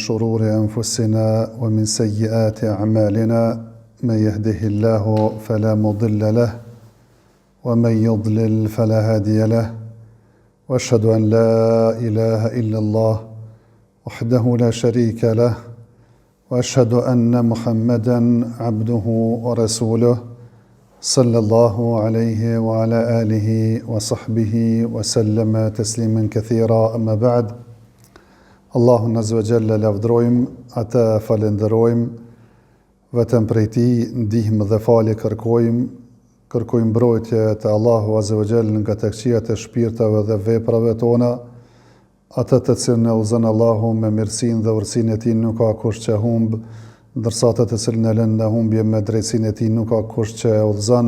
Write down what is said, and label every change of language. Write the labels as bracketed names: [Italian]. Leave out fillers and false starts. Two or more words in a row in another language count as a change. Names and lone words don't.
[Arabic] شرور أنفسنا ومن سيئات أعمالنا من يهده الله فلا مضل له ومن يضلل فلا هادي له وأشهد أن لا إله إلا الله وحده لا شريك له وأشهد أن محمدًا عبده ورسوله صلى الله عليه وعلى آله وصحبه وسلم تسليما كثيرا أما بعد. [Albanian] Allahun [Arabic] عز وجل [Albanian] lavdrojmë, ata falenderojmë, vetëm prej Tij ndihmë dhe falje kërkojmë mbrojtje te Allahu [Arabic] عز وجل [Albanian] nga të këqijat e shpirtave dhe veprave tona, ata të cilën e udhëzon Allahu me mirësinë dhe urtësinë e Tij nuk ka kush që humb, ndërsa ata të cilën e lën në humbje me drejtsinë e Tij nuk ka kush që e udhëzon.